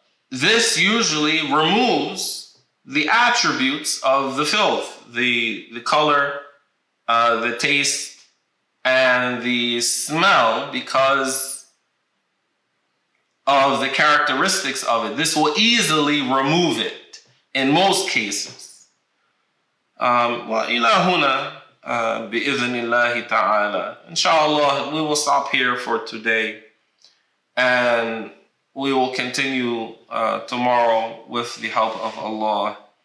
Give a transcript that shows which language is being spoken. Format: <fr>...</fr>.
<en>this usually removes the attributes of the filth, the color, the taste, and the smell, because of the characteristics of it. This will easily remove it in most cases.</en> <ar>وإلى هنا بإذن الله تعالى.</ar> <en>Inshallah, we will stop here for today, and we will continue tomorrow with the help of Allah.</en>